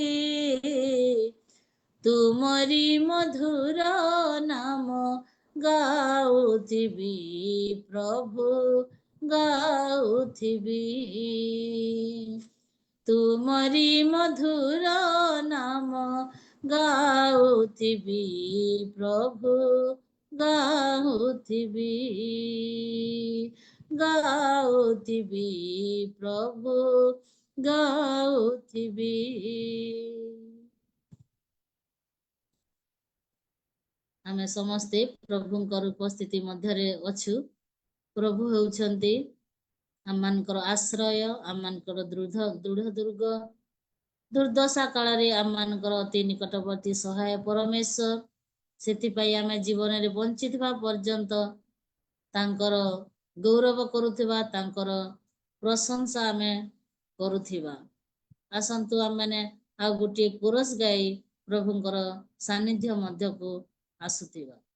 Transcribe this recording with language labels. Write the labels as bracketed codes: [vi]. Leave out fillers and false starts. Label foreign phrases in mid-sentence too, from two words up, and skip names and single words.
[or] ତୁମରି ମଧୁର ନାମ ଗାଉଥିବି ପ୍ରଭୁ ଗାଉଥିବି ତୁମରି ମଧୁର ନାମ ଗାଉଥିବି ପ୍ରଭୁ ଗାଉଥିବି ଗାଉଥିବି ପ୍ରଭୁ ଗାଉଥିବି। ଆମେ ସମସ୍ତେ ପ୍ରଭୁଙ୍କର ଉପସ୍ଥିତି ମଧ୍ୟରେ ଅଛୁ। ପ୍ରଭୁ ହେଉଛନ୍ତି ଆମମାନଙ୍କର ଆଶ୍ରୟ ଆମମାନଙ୍କର ଦୃଢ଼ ଦୁର୍ଗ ଦୁର୍ଦ୍ଦଶା କାଳରେ ଆମମାନଙ୍କର ଅତି ନିକଟବର୍ତ୍ତୀ ସହାୟ ପରମେଶ୍ୱର ସେଥିପାଇଁ ଆମେ ଜୀବନରେ ବଞ୍ଚିଥିବା ପର୍ଯ୍ୟନ୍ତ ତାଙ୍କର ଗୌରବ କରୁଥିବା ତାଙ୍କର ପ୍ରଶଂସା ଆମେ କରୁଥିବା। ଆସନ୍ତୁ ଆମମାନେ ଆଉ ଗୋଟିଏ କୋରସ୍ ଗାଇ ପ୍ରଭୁଙ୍କର ସାନ୍ନିଧ୍ୟ ମଧ୍ୟକୁ ଆସୁଥିବା।